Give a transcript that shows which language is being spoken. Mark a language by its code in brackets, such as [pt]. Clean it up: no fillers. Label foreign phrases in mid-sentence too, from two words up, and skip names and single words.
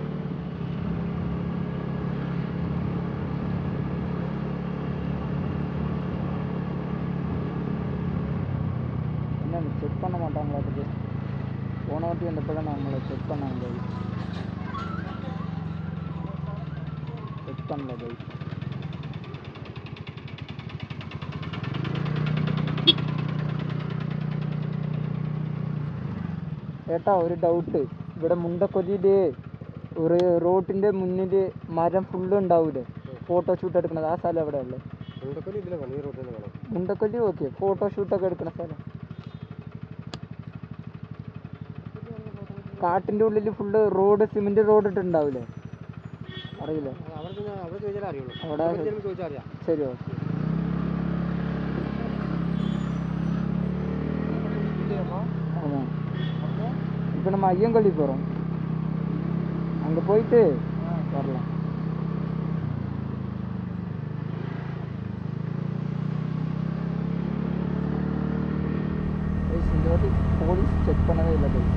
[ta] என்ன செக் பண்ண மாட்டாங்களா? அதுக்கு போன வாட்டி வந்தப்போ நம்மளை செக் பண்ணாங்க. செக் பண்ணல கைஸ். [ml] ഏട്ടാ ഒരു ഡൗട്ട്, ഇവിടെ മുണ്ടക്കൊല്ലിയിൽ ഒരു റോഡിൻ്റെ മുന്നിൽ മരം ഫുള്ള് ഉണ്ടാവില്ലേ ഫോട്ടോഷൂട്ട് എടുക്കണത്? ആ സ്ഥലം എവിടെ ഉള്ളത്? മുണ്ടക്കൊല്ലി ഓക്കെ, ഫോട്ടോഷൂട്ടൊക്കെ എടുക്കണ സ്ഥലം. കാട്ടിൻ്റെ ഉള്ളിൽ ഫുള്ള് റോഡ്, സിമെൻറ്റ് റോഡ് ഇട്ടുണ്ടാവില്ലേ? അറിയില്ല. അവിടെ ശരി, ഓക്കെ. [ta] ஆமாம், இப்போ நம்ம ஐயங்கொல்லி போகிறோம். அங்கே போயிட்டு வரலாம். இந்த வாட்டி போலீஸ் செக் பண்ணவே இல்லை பை.